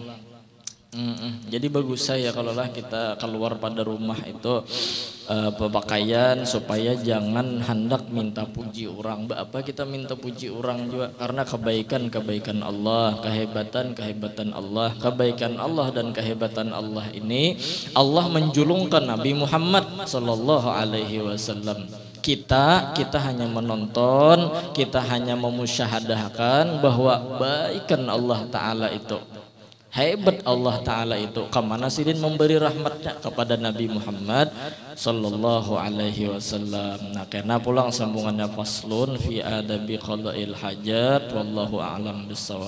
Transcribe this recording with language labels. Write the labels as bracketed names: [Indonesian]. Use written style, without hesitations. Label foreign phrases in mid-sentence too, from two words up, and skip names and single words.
[Banjar] Jadi bagus saya kalau lah kita keluar pada rumah itu berpakaian supaya jangan hendak minta puji orang. Apa kita minta puji orang juga karena kebaikan Allah, kehebatan Allah, kebaikan Allah dan kehebatan Allah ini Allah menjulungkan Nabi Muhammad [Arabic] صلى الله عليه وسلم. [Banjar] Kita hanya menonton, kita hanya memusyahadahkan bahwa baikan Allah Ta'ala itu, hebat Allah Ta'ala itu, kemana sidin memberi rahmatnya kepada Nabi Muhammad [Arabic] صلى الله عليه وسلم. [Banjar] Nah karena pulang sambungannya [Arabic] فصل في آداب قضاء الحاجة والله أعلم بالصواب.